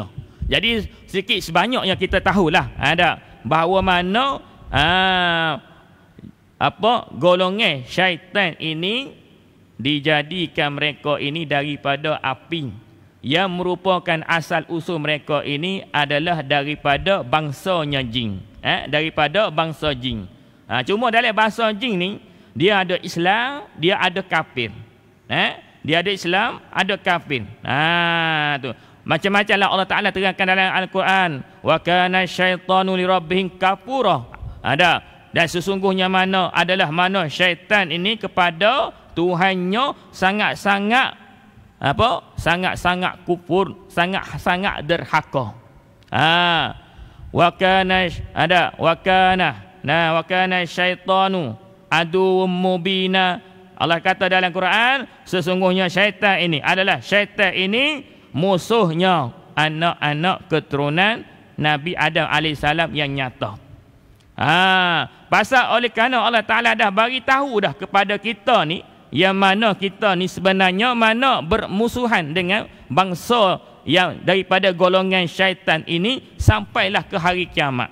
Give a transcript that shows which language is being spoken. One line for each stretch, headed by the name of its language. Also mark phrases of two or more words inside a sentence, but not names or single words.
Malay: Jadi sikit sebanyaknya kita tahulah ada bahawa mana golongan syaitan ini dijadikan mereka ini daripada api, yang merupakan asal usul mereka ini adalah daripada bangsanya jin, daripada bangsa jin. Cuma dalam bangsa jin ni dia ada Islam, dia ada kafir. Dia ada Islam, ada kafir. Tu. Macam-macam lah Allah Ta'ala terangkan dalam Al-Quran.
Arabic: وكان الشيطان لربه كفورا.
Malay: Ada. Dan sesungguhnya mana adalah mana syaitan ini kepada Tuhannya sangat-sangat sangat-sangat kufur, sangat-sangat derhaka.
Arabic: وكان وكان الشيطان عدوا مبينا.
Malay: Allah kata dalam Quran, sesungguhnya syaitan ini adalah musuhnya anak-anak keturunan Nabi Adam AS yang nyata. Pasal oleh kerana Allah Ta'ala dah bagi tahu dah kepada kita ni, yang mana kita ni sebenarnya mana bermusuhan dengan bangsa yang daripada golongan syaitan ini sampailah ke hari kiamat.